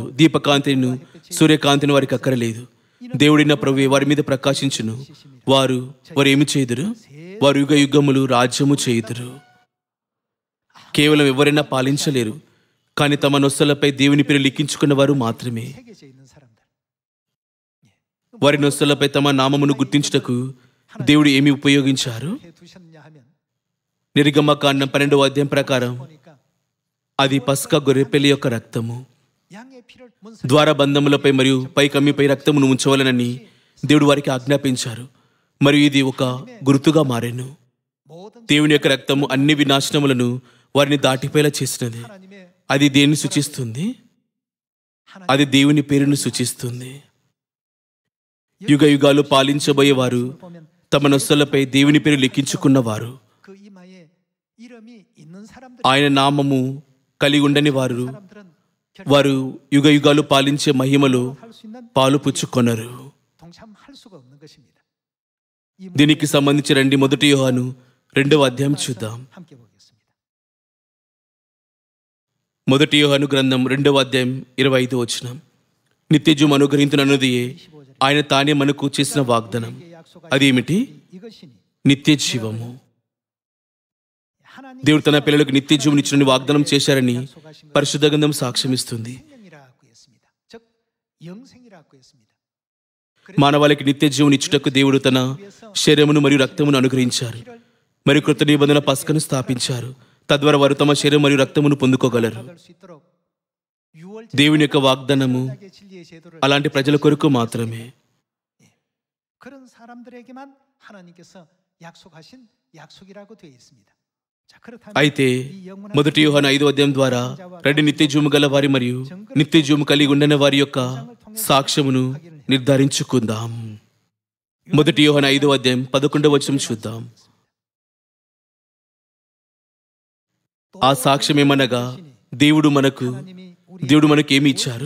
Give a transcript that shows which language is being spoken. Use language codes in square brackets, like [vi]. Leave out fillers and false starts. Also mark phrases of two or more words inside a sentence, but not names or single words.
[te] దీపకాంతిను సూర్యకాంతిని వారికి అక్కరలేదు. దేవుడిన ప్రభువే వారి మీద ప్రకాశించును. వారు ఏమి చేయుదురు? వారు యుగ యుగములు రాజ్యము చేయుదురు. కేవలం ఎవరైనా పాలించలేరు, కానీ తమ నొస్సలపై దేవుని పేరు లిఖించుకున్న వారు మాత్రమే. [ko] 새겨져 있는 사람들. [te] వారి నొస్సలపై తమ నామమును గుర్తించుటకు దేవుడు ఏమి ఉపయోగించారు? [ko] 해 두셨냐 하면 [te] నిర్గమకాండం 12వ అధ్యాయం ప్రకారం [ko] 보니까 [te] అది పస్కా గొర్రెపిల్ల యొక్క రక్తము. [ko] 양의 피를 문서 [te] ద్వారబంధములపై మరియు పై కమ్మిపై రక్తమును ఉంచవలనని దేవుడు వారికి ఆజ్ఞాపించారు. మరియు ఇది ఒక గుర్తుగా మారెను. [ko] 모든 [te] దేవుని యొక్క రక్తము అన్ని వినాశనములను వారిని దాటిపోయేలా చేసినది. [ko] 하나님의 [te] అది దేన్ని సూచిస్తుంది? అది దేవుని పేరును సూచిస్తుంది. యుగ యుగాలు పాలించబోయేవారు [ko] 보면 [te] తమ నొస్సలపై దేవుని పేరు లిఖించుకున్నవారు. [ko] 그 이마에 이름이 있는 사람들 [te] ఆయన నామము కలిగి ఉండని వారు [ko] 사람들은 [te] వారు యుగ యుగాలు పాలించే మహిమలో [ko] 할 수 있는 [te] పాలు పుచ్చుకొనరు. [ko] 동참할 수가 없는 것입니다. 이 [te] దీనికి సంబంధించి రండి 1 యోహాను 2వ అధ్యాయం చూద్దాం. [ko] 함께 보겠습니다. [te] 1 యోహాను గ్రంథం 2వ అధ్యాయం 25వ వచనం. నిత్యజీవం అనుగ్రహించునన్నదియే ఆయన తానే మనకు చేసిన వాగ్దానం. అదేమిటి? [ko] 이것이니 [te] నిత్య జీవము. [ko] 하나님 [te] దేవుడు తన పిల్లలకు నిత్య జీవం ఇచ్చిన వాగ్దానం చేశారని పరిశుద్ధ గ్రంథం సాక్ష్యమిస్తుంది. [ko] 생명이라고 했습니다. 즉 영생이라고 했습니다. [te] మానవాళికి నిత్య జీవం ఇచ్చుటకు దేవుడు తన శరీరమును మరియు రక్తమును అనుగ్రహించారు. మరియు కృత నిబంధన పస్కను స్థాపించారు. తద్వారా వారు తమ శరీరం మరియు రక్తమును పొందుకోగలరు. [ko] 받을 수 있도록 6월 [te] దేవుని యొక్క వాగ్దానము [ko] 진리의 제도를 [te] అలాంటి ప్రజల కొరకు మాత్రమే. [ko] 그런 사람들에게만 하나님께서 약속하신 약속이라고 되어 있습니다. 자, 그렇다면 [te] అయితే [ko] 이 영원한 [te] మొదటి యోహాను 5వ అధ్యాయం ద్వారా రెండు నిత్య జీవము గల వారి మరియు నిత్య జీవము కలిగి ఉండని వారి యొక్క సాక్ష్యమును నిర్ధారించుకుందాం. మొదటి యోహాను 5వ అధ్యాయం 11వ వచనం చూద్దాం. ఆ సాక్ష్యం ఏమనగా దేవుడు మనకు ఏమి ఇచ్చారు?